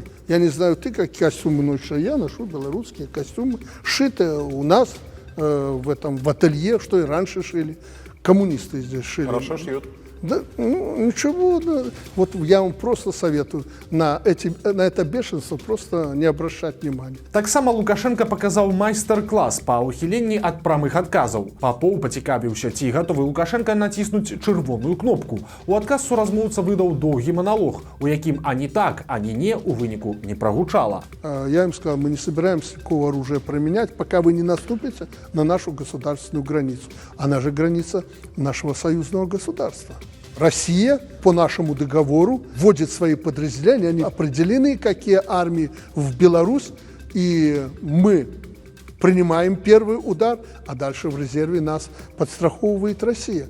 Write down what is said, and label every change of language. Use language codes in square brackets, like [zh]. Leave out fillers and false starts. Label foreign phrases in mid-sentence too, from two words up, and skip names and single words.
[ru] Я не знаю, ты какие костюмы носишь, а я ношу белорусские костюмы, шитые у нас в ателье, что и раньше шили. Коммунисты здесь шили. Хорошо шьют. Да, ничего, да. Вот я вам просто советую на это бешенство просто не обращать внимания. [be] Таксама Лукашенко паказаў майстар-клас па ўхіленні ад прамых адказаў. Папоў пацікавіўся, ці гатовы Лукашенко націснуць чырвоную кнопку. У адказ суразмоўца выдаў доўгі маналог, у якім ані так, ані не у выніку не прагучала. [ru] Я им сказал, мы не собираемся никакого оружия применять, пока вы не наступите на нашу государственную границу. Она же граница нашего союзного государства. Россия по нашему договору вводит свои подразделения, они определены, какие армии в Беларусь, и мы принимаем первый удар, а дальше в резерве нас подстраховывает Россия.